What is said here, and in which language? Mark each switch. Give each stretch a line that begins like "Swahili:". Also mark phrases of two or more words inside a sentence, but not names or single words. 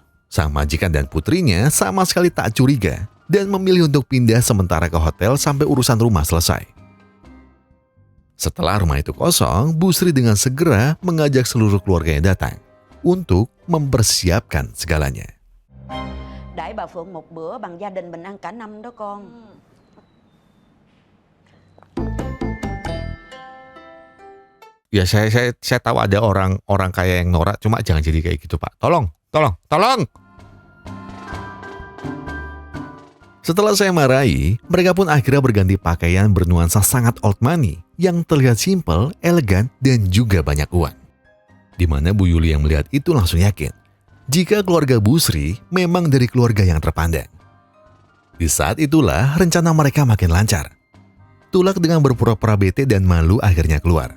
Indonesian: Sang majikan dan putrinya sama sekali tak curiga dan memilih untuk pindah sementara ke hotel sampai urusan rumah selesai. Setelah rumah itu kosong, Busri dengan segera mengajak seluruh keluarganya datang untuk mempersiapkan segalanya.
Vietnamese: Đãi bà Phượng một bữa bằng gia đình mình ăn cả năm đó con.
Indonesian: Ya saya tahu ada orang kaya yang norak, cuma jangan jadi kayak gitu Pak. Tolong. Setelah saya marahi, mereka pun akhirnya berganti pakaian bernuansa sangat
English: old money
Indonesian: yang terlihat simpel, elegan, dan juga banyak uang. Di mana Bu Yuli yang melihat itu langsung yakin jika keluarga Busri memang dari keluarga yang terpandang. Di saat itulah rencana mereka makin lancar. Tulak dengan berpura-pura bete dan malu akhirnya keluar.